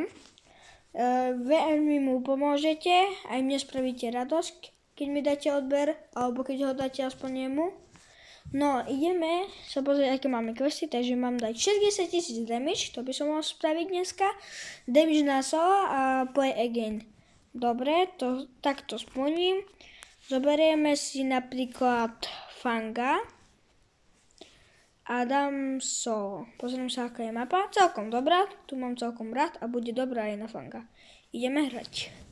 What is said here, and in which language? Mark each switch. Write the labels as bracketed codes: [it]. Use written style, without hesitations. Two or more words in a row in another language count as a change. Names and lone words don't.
[sk] Veľmi mu pomôžete, aj mne spravíte radosť, keď mi dáte odber, alebo keď ho dáte aspoň jemu. No, ideme sa pozrieť, aké máme questy, takže mám dať 60 000 damage, to by som mohol spraviť dneska. Damage na solo a [en] play again. [sk] Dobre, takto splním. Zoberieme si napríklad Fanga. A dám solo. Pozriem sa, aká je mapa. Celkom dobrá. Tu mám celkom rád a bude dobrá aj na Fanga. Ideme hrať.